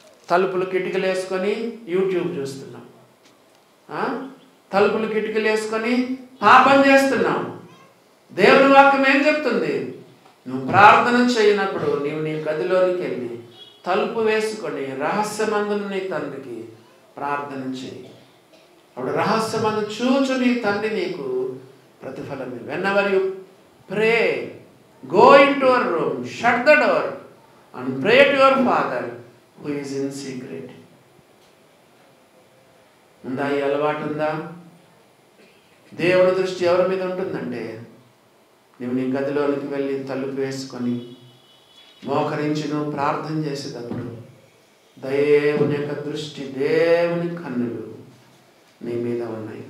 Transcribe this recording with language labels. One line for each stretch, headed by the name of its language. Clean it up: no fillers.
Telugu: తలుపులు కిటికీలు వేసుకొని యూట్యూబ్ చూస్తున్నావు. తలుపులు కిటికీలు వేసుకొని పాపం చేస్తున్నావు. దేవుని వాక్యం ఏం చెప్తుంది? నువ్వు ప్రార్థన చేయనప్పుడు నీవు నీ గదిలోనికి వెళ్ళి తలుపు వేసుకొని రహస్యమందును నీ తండ్రికి ప్రార్థన చేయి. అప్పుడు రహస్యమందు చూచు నీ తండ్రి నీకు ప్రతిఫలం.
English: Whenever you pray, go into your room, shut the door and pray to your Father who is in secret.
Telugu: ఉందా? ఈ అలవాటు ఉందా? దేవుని దృష్టి ఎవరి మీద ఉంటుందంటే, నువ్వు నీ గదిలోనికి వెళ్ళి తలుపు వేసుకొని మోకరించి నువ్వు ప్రార్థన చేసేటప్పుడు దేవుని యొక్క దృష్టి, దేవుని కన్నులు నీ మీద ఉన్నాయి.